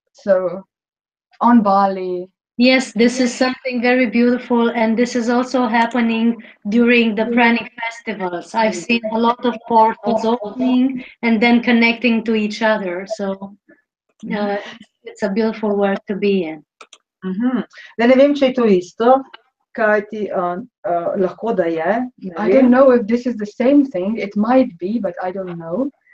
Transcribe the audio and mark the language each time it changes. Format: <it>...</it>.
<en>So on Bali. Yes, this is something very beautiful, and this is also happening during the Pranic festivals. I've seen a lot of portals opening and then connecting to each other. So it's a beautiful world to be in.</en> <sl>Ne vem, če je to isto, kajti lahko da je.</sl> <en>I don't know if this is the same thing. It might be, but I don't know.</en>